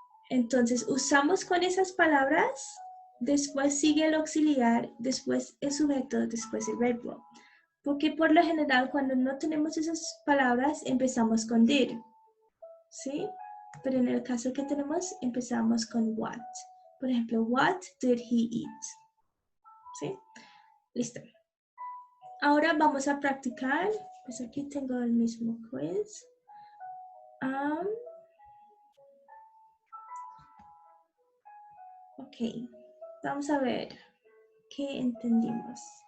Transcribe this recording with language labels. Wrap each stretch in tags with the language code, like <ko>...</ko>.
<es>Entonces, usamos con esas palabras, después sigue el auxiliar, después el sujeto, después el verbo. Porque por lo general, cuando no tenemos esas palabras, empezamos con did, ¿sí? Pero en el caso que tenemos, empezamos con what. Por ejemplo,</es> <en>what did he eat?</en> <es>¿Sí? Listo. Ahora vamos a practicar. Pues aquí tengo el mismo quiz. Ok, vamos a ver qué entendimos.</es>